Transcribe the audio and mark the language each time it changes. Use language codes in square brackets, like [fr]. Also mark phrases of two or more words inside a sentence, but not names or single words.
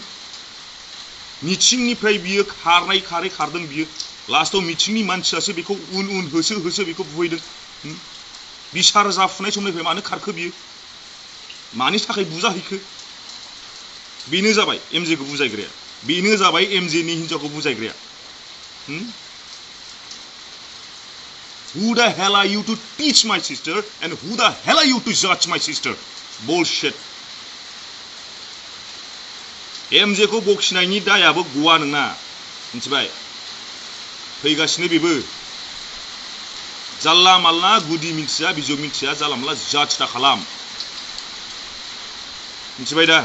[brx] मिटिंनिफ्राय बियो खारदों बियो। लास्टआव मिटिंनि मानसियासो बेखौ उन होसो बेखौ बुहैदों। बिसार जाफुनाय समनिफ्राय मानो खारखो बियो? मानि थाखाय बुजाहैखो? बेनो जाबाय एमजेखौ बुजायग्राया, बेनो जाबाय एमजेनि हिनजावखौ बुजायग्राया। [en] Who the hell are you to teach my sister and who the hell are you to judge my sister? Bullshit. [brx] एमजेखौ बखिनायनि दायाबो गवा नोंना, मिथिबाय? फैगासिनो बेबो। जाल्ला माल्ला गुदि मिथिया बिजौ मिथिया जाला माल्ला जाज दा खालाम, मिथिबाय दा?